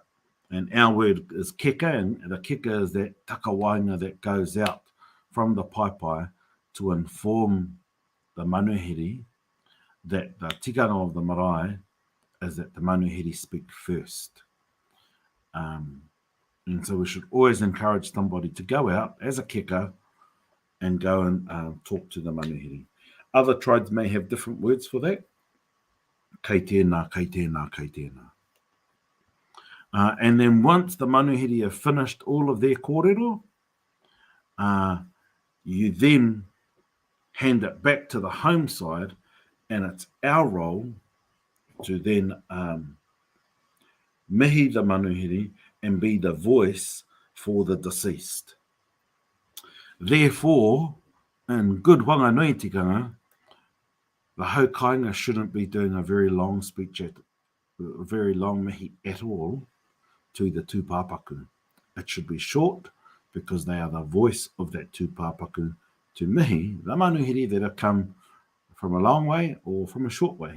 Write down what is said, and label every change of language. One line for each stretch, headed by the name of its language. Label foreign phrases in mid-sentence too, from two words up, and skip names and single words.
English: And our word is keka, and the keka is that takawainga that goes out from the paipai to inform the manuhiri that the tikanga of the marae is that the manuhiri speak first. And so we should always encourage somebody to go out as a keka and go and talk to the manuhiri. Other tribes may have different words for that.
Māori: Kei tēnā, kei tēnā, kei tēnā.
English: And then once the manuhiri have finished all of their kōrero, you then hand it back to the home side, and it's our role to then mihi the manuhiri and be the voice for the deceased. Therefore, in good whanganui tikanga, the haukainga shouldn't be doing a very long speech, a very long mihi at all to the tūpāpaku. It should be short because they are the voice of that tūpāpaku to mihi, the manuhiri that have come from a long way or from a short way.